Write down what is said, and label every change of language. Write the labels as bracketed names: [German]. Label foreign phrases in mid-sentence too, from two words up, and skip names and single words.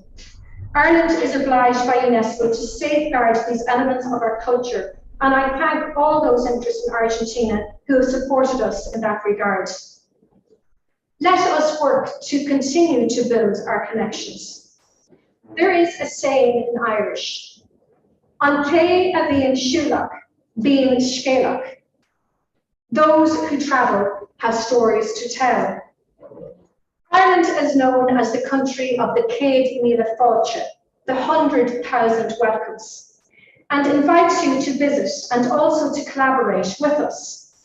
[English] Ireland is obliged by UNESCO to safeguard these elements of our culture, and I thank all those interested in Argentina who have supported us in that regard. Let us work to continue to build our connections. There is a saying in Irish, [Irish] An té a bhíonn siúlach, bhíonn scéalach. [English] Those who travel have stories to tell. Ireland is known as the country of the [Irish] Céad Míle Fáilte, [English] the 100,000 welcomes, and invites you to visit and also to collaborate with us.